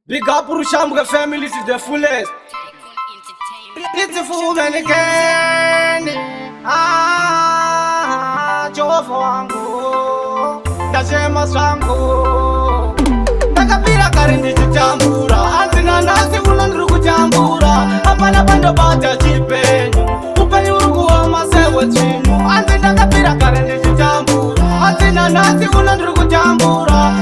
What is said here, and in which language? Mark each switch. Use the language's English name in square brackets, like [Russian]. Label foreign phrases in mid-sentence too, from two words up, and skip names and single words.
[English] Big up Rushambwe family to the fullest. It's a full man again. Ah, Jehovah wangu. [Shona] Ndachema zvangu. Ndakapira kare ndichitambura. Hanzi nanhasi uno ndiri kutambura. Hapana pandobata chipenyu. Upenyu huri kuoma sewe tsvinyu. Hanzi ndakapira kare ndichitambura. Hanzi nanhasi uno ndiri kutambura.